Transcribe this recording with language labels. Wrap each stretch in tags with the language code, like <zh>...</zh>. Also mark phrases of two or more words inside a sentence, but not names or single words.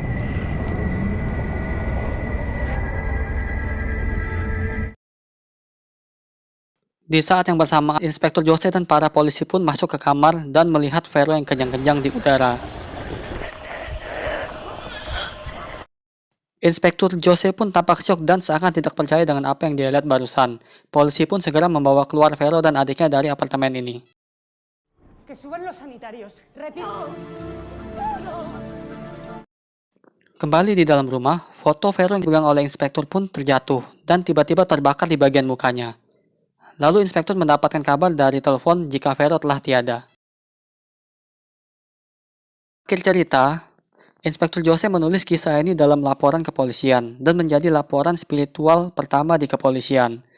<id>Di saat yang bersamaan, Inspektur Jose dan para polisi pun masuk ke kamar dan melihat Vero yang kejang-kejang di udara. Inspektur Jose pun tampak syok dan seakan tidak percaya dengan apa yang dia lihat barusan. Polisi pun segera membawa keluar Vero dan adiknya dari apartemen ini.</id> <es>Que suban los sanitarios. Repito.</es> <id>Kembali di dalam rumah, foto Vero yang dipegang oleh inspektur pun terjatuh dan tiba-tiba terbakar di bagian mukanya. Lalu inspektur mendapatkan kabar dari telepon jika Vero telah tiada. Akhir cerita, Inspektur Jose menulis kisah ini dalam laporan kepolisian dan menjadi laporan spiritual pertama di kepolisian.</id>